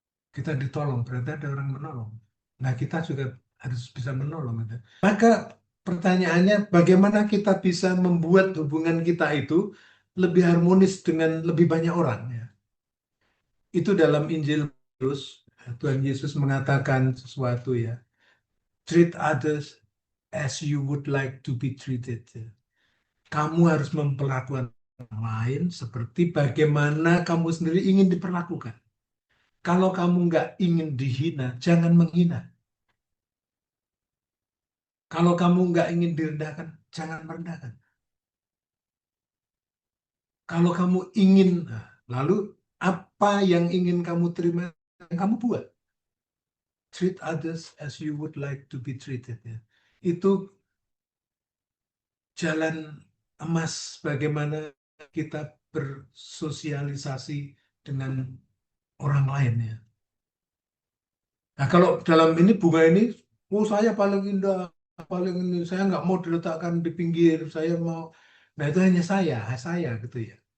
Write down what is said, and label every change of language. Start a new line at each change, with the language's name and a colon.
Indonesian: Kita ditolong berarti ada orang menolong. Nah kita juga harus bisa menolong. Gitu. Maka pertanyaannya bagaimana kita bisa membuat hubungan kita itu lebih harmonis dengan lebih banyak orang. Ya. Itu dalam Injil terus Tuhan Yesus mengatakan sesuatu ya.
English: Treat others as you would like to be treated.
Indonesian: Ya. Kamu harus memperlakukan orang lain seperti bagaimana kamu sendiri ingin diperlakukan. Kalau kamu nggak ingin dihina, jangan menghina. Kalau kamu nggak ingin direndahkan, jangan merendahkan. Kalau kamu ingin, lalu apa yang ingin kamu terima, yang kamu buat.
English: Treat others as you would like to be treated.
Indonesian: Ya. Itu jalan emas bagaimana kita bersosialisasi dengan orang lain ya. Nah kalau dalam ini bunga ini, oh saya paling indah, paling ini, saya nggak mau diletakkan di pinggir, saya mau, nah itu hanya saya gitu ya.